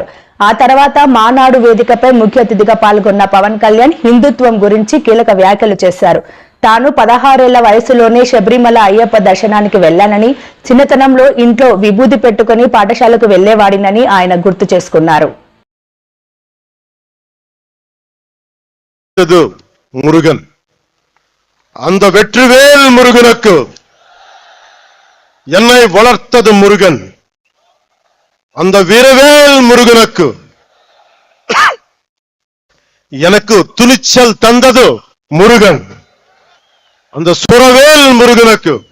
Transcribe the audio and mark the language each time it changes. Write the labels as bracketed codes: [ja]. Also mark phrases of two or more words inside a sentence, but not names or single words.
[te] ఆ తర్వాత మానాడు వేదికపై ముఖ్య అతిథిగా పాల్గొన్న పవన్ కళ్యాణ్ హిందుత్వం గురించి కీలక వ్యాఖ్యలు చేశారు. తాను 16 ఏళ్ల వయసులోనే శబరిమల అయ్యప్ప దర్శనానికి వెళ్లానని, చిన్నతనంలో ఇంట్లో విభూది పెట్టుకుని పాఠశాలకు వెళ్లేవాడినని ఆయన గుర్తు చేసుకున్నారు. [ta] முருகன் அந்த வெற்றிவேல் முருகனுக்கு என்னை வளர்த்தது முருகன், அந்த வீரவேல் முருகனுக்கு எனக்கு துணிச்சல் தந்தது முருகன், அந்த சுரவேல் முருகனுக்கு.